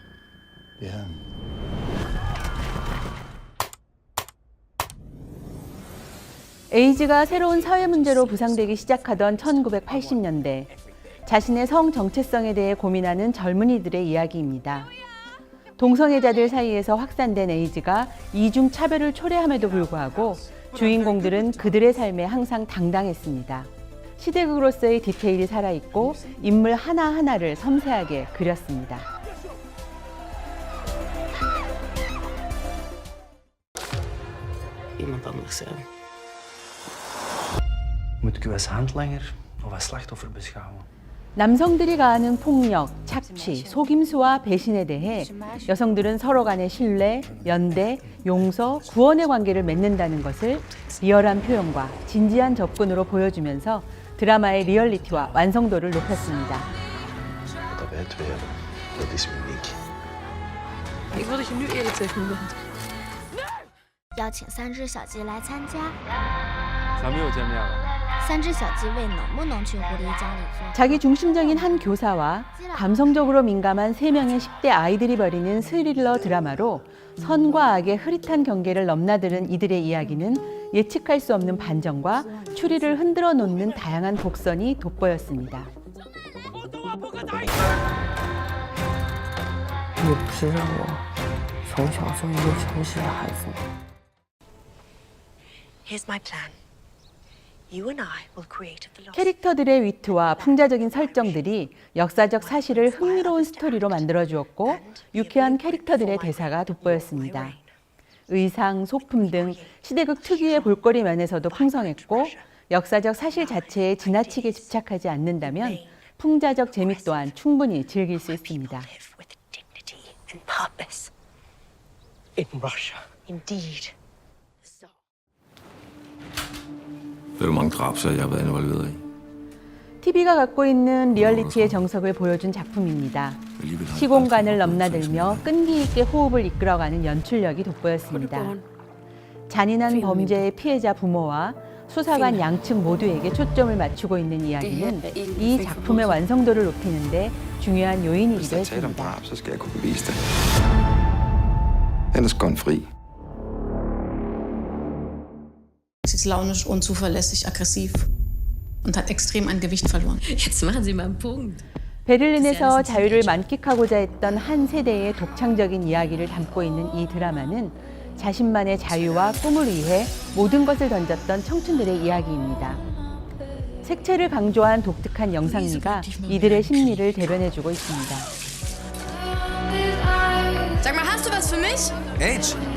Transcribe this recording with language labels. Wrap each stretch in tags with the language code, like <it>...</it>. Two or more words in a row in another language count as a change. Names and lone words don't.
<ko>에이즈가 새로운 사회 문제로 부상되기 시작하던 1980년대, 자신의 성 정체성에 대해 고민하는 젊은이들의 이야기입니다. 동성애자들 사이에서 확산된 에이즈가 이중 차별을 초래함에도 불구하고 주인공들은 그들의 삶에 항상 당당했습니다. 시대극으로서의 디테일이 살아있고 인물 하나하나를 섬세하게 그렸습니다.</ko> <nl>Iemand anders zijn. Moet ik u als handlanger of als slachtoffer beschouwen?</nl> <ko>남성들이 가하는 폭력, 착취, 속임수와 배신에 대해 여성들은 서로 간의 신뢰, 연대, 용서, 구원의 관계를 맺는다는 것을 리얼한 표현과 진지한 접근으로 보여주면서 드라마의 리얼리티와 완성도를 높였습니다.</ko> <nl>Ik wil dat je nu eerlijk tegen me bent.</nl> <zh>邀请3只小鸡来参加。咱们又见面了。 3只小鸡问能不能去狐狸家里做。</zh> <ko>자기 중심적인 한 교사와 감성적으로 민감한 3명의 10대 아이들이 벌이는 스릴러 드라마로 선과 악의 흐릿한 경계를 넘나드는 이들의 이야기는 예측할 수 없는 반전과 추리를 흔들어 놓는 다양한 곡선이 돋보였습니다.</ko> <zh>也不是让我从小做一个诚实的孩子。</zh> <en>Here's my plan. You and I will create a philosophy.</en> <ko>캐릭터들의 위트와 풍자적인 설정들이 역사적 사실을 흥미로운 스토리로 만들어주었고 유쾌한 캐릭터들의 대사가 돋보였습니다. 의상, 소품 등 시대극 특유의 볼거리 면에서도 풍성했고 역사적 사실 자체에 지나치게 집착하지 않는다면 풍자적 재미 또한 충분히 즐길 수 있습니다.</ko> <en>With dignity and purpose. In Russia. Indeed.</en> <da>Ved du, hvor mange drabsager jeg har været involveret i?</da> <ko>TV가 갖고 있는 리얼리티의 정석을 보여준 작품입니다. 시공간을 넘나들며 끈기 있게 호흡을 이끌어가는 연출력이 돋보였습니다. 잔인한 범죄의 피해자 부모와 수사관 양측 모두에게 초점을 맞추고 있는 이야기는 이 작품의 완성도를 높이는 데 중요한 요인이기도 했습니다.</ko> <da>Så skal jeg kunne bevise det. Ellers går den fri.</da> <de>Sie ist launisch, unzuverlässig, aggressiv und hat extrem an Gewicht verloren. Jetzt machen Sie mal einen Punkt.</de> <ko>베를린에서 자유를 만끽하고자 했던 한 세대의 독창적인 이야기를 담고 있는 이 드라마는 자신만의 자유와 꿈을 위해 모든 것을 던졌던 청춘들의 이야기입니다. 색채를 강조한 독특한 영상미가 이들의 심리를 대변해주고 있습니다.</ko> <de>Sag mal, hast du was für mich?</de> <en>Age.</en>